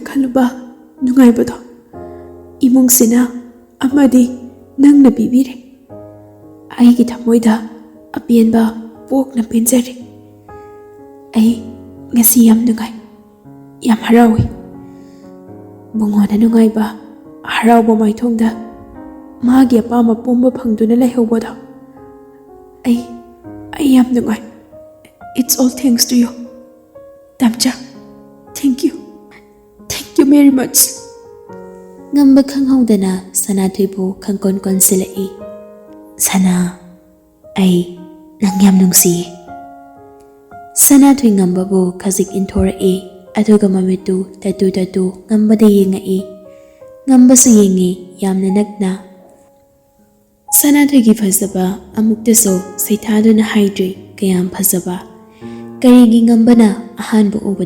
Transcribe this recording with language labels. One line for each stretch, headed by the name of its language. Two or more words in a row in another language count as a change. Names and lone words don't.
Manipuri: ꯈꯜꯂꯨꯕ ꯅꯨꯡꯉꯥꯏꯕꯗꯣ ꯏꯃꯨꯡꯁꯤꯅ ꯑꯃꯗꯤ ꯅꯪꯅ ꯄꯤꯕꯤꯔꯦ ꯑꯩꯒꯤ ꯊꯃꯣꯏꯗ ꯑꯄꯦꯟꯕ ꯄꯣꯛꯅ ꯄꯦꯟꯖꯔꯦ ꯑꯩ ꯉꯁꯤ ꯌꯥꯝ ꯅꯨꯡꯉꯥꯏ ꯌꯥꯝ ꯍꯔꯥꯎꯏ ꯕꯨꯡꯉꯣꯅ ꯅꯨꯡꯉꯥꯏꯕ ꯍꯔꯥꯎꯕ ꯃꯥꯏꯊꯣꯡꯗ ꯃꯥꯒꯤ ꯑꯄꯥꯝꯕ ꯄꯨꯝꯕ ꯐꯪꯗꯨꯅ ꯂꯩꯍꯧꯕꯗꯣ ꯑꯩ ꯌꯥꯝ ꯅꯨꯡꯉꯥꯏ
English: It's all thanks to you
Manipuri: ꯇꯝꯆꯥ
English: thank you very much
Manipuri: ꯉꯝꯕ ꯈꯪꯍꯧꯗꯅ ꯁꯅꯥꯊꯣꯏꯕꯨ ꯈꯪꯀꯣꯟ ꯀꯣꯟꯁꯤꯜꯂꯛꯏ ꯁꯅꯥ ꯑꯩ ꯅꯪ ꯌꯥꯝ ꯅꯨꯡꯁꯤꯌꯦ ꯁꯅꯥꯊꯣꯏ ꯉꯝꯕꯕꯨ ꯈꯖꯤꯛ ꯏꯟꯊꯣꯔꯛꯏ ꯑꯗꯨꯒ ꯃꯃꯤꯠꯇꯨ ꯇꯠꯇꯨ ꯉꯝꯕꯗ ꯌꯦꯡꯉꯛꯏ ꯉꯝꯕꯁꯨ ꯌꯦꯡꯉꯤ ꯌꯥꯝꯅ ꯅꯛꯅ ꯁꯅꯥꯊꯣꯏꯒꯤ ꯐꯖꯕ ꯑꯃꯨꯛꯇꯁꯨ ꯁꯩꯊꯥꯗꯨꯅ ꯍꯥꯏꯗ꯭ꯔꯤ ꯀꯌꯥꯝ ꯐꯖꯕ ꯀꯔꯤꯒꯤ ꯉꯝꯕꯅ ꯑꯍꯥꯟꯕ ꯎꯕꯗ